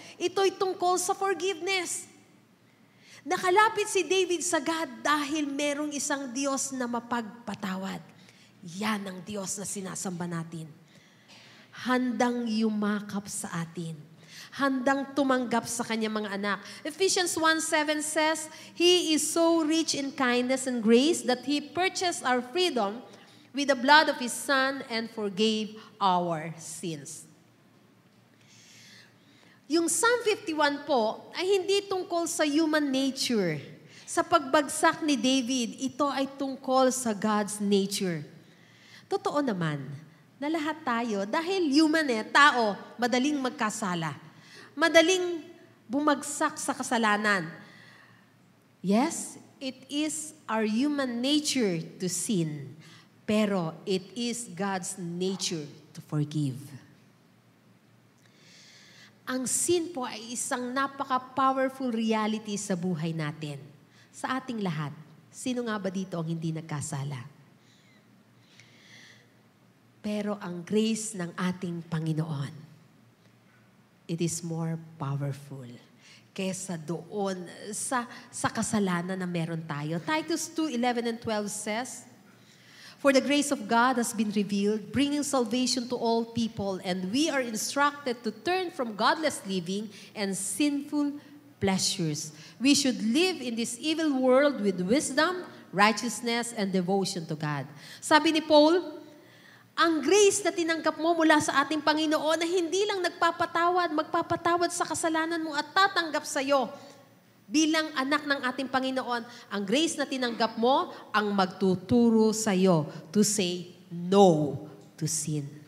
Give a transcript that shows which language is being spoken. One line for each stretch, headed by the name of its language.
Filipino: Ito'y tungkol sa forgiveness. Nakalapit si David sa God dahil merong isang Diyos na mapagpatawad. Yan ang Diyos na sinasamba natin. Handang yumakap sa atin. Handang tumanggap sa kanyang mga anak.
English: Ephesians 1:7 says, He is so rich in kindness and grace that He purchased our freedom with the blood of His Son and forgave our sins.
Filipino: Yung Psalm 51 po ay hindi tungkol sa human nature. Sa pagbagsak ni David, ito ay tungkol sa God's nature. Totoo naman na lahat tayo, dahil human tao, madaling magkasala. Madaling bumagsak sa kasalanan.
English: Yes, it is our human nature to sin, pero it is God's nature to forgive.
Filipino: Ang sin po ay isang napaka-powerful reality sa buhay natin. Sa ating lahat, sino nga ba dito ang hindi nagkasala? Pero ang grace ng ating Panginoon, it is more powerful kesa doon sa kasalanan na meron tayo.
English: Titus 2:11 and 12 says, For the grace of God has been revealed, bringing salvation to all people, and we are instructed to turn from godless living and sinful pleasures. We should live in this evil world with wisdom, righteousness, and devotion to God.
Filipino: Sabi ni Paul, ang grace na tinanggap mo mula sa ating Panginoon na hindi lang magpapatawad sa kasalanan mo at tatanggap sa iyo bilang anak ng ating Panginoon. Ang grace na tinanggap mo ang magtuturo sa iyo to say no to sin.